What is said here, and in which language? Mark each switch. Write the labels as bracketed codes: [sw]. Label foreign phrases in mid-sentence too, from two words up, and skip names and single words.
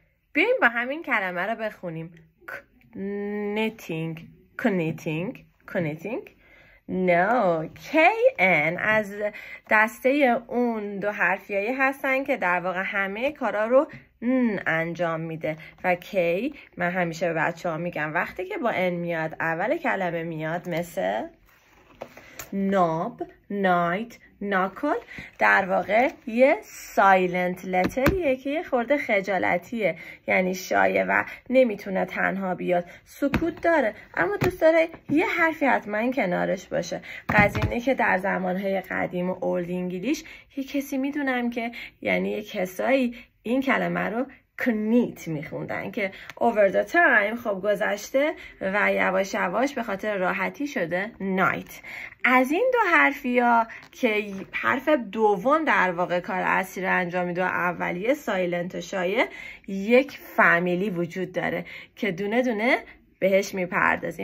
[fa] بیاییم با همین کلمه رو بخونیم. [en] knitting knitting knitting. No. [fa] KN از دسته اون دو حرفیایی هستن که در واقع همه کارا رو انجام میده و کی من همیشه به بچه ها میگم وقتی که با n میاد اول کلمه میاد مثل ناب، نایت، ناکل در واقع یه [en] silent letter [fa] که یه خورده خجالتیه، یعنی شایع و نمیتونه تنها بیاد، سکوت داره اما دوست داره یه حرفی حتما کنارش باشه. قضیه که در زمانهای قدیم و اولد انگلیش یه کسی میدونم که یعنی یه کسایی این کلمه رو کنیت میخوندن که [en] over the time [fa] خب گذشته و یواش یواش به خاطر راحتی شده نایت. از این دو حرفی ها که حرف دوم در واقع کار اصلی رو انجام میده و اولیه سایلنت و شایع، یک فامیلی وجود داره که دونه دونه بهش میپردازیم.